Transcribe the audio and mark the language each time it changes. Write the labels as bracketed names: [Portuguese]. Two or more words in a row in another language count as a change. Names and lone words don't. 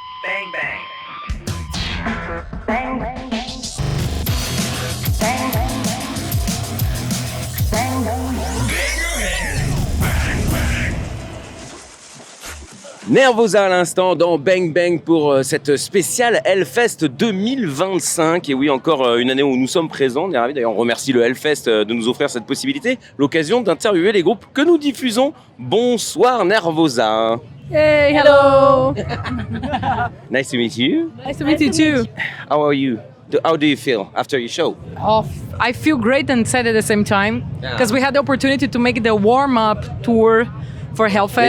[French] Bang bang. Bang, bang, bang. Bang, bang, bang. Bang, bang, bang. NERVOSA à l'instant dans Bang Bang pour cette spéciale Hellfest 2025. Et oui, encore une année où nous sommes présents. On est ravis. D'ailleurs, on remercie le Hellfest de nous offrir cette possibilité, l'occasion d'interviewer les groupes que nous diffusons. Bonsoir NERVOSA. [English] Hey, hello. Nice to meet you. Nice to meet you too. How are you? How do you feel after your show? Oh, I feel great and sad at the same time Yeah. because we had the opportunity to make the warm-up tour for Hellfest.